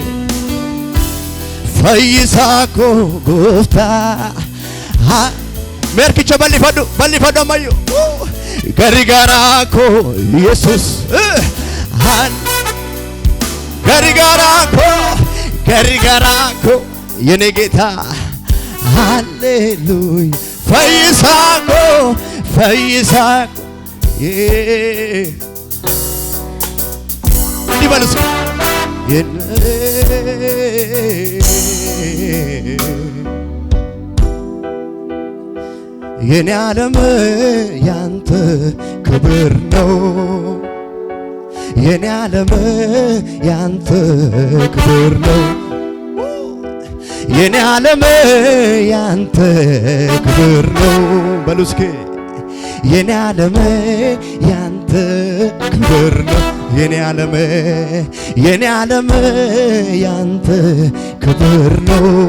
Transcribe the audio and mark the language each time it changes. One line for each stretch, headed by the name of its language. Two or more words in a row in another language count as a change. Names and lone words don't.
Oromo: fayyisaa koo gooftaa merkicha ballifadhu ammayyo garigaraa koo Yesus garigaraa koo
Amharic: የኔ ጌታ ሃሌሉያ
Oromo: fayyisaa koo dibalus
Amharic: የኔ ዓለም ያንተ ክብር ነው የኔ ዓለም ያንተ ክብር ነው የኔ ዓለም ያንተ ክብር ነው በሉስኬ የኔ ዓለም ያንተ ክብር ነው የኔ ዓለም ያንተ ክብር ነው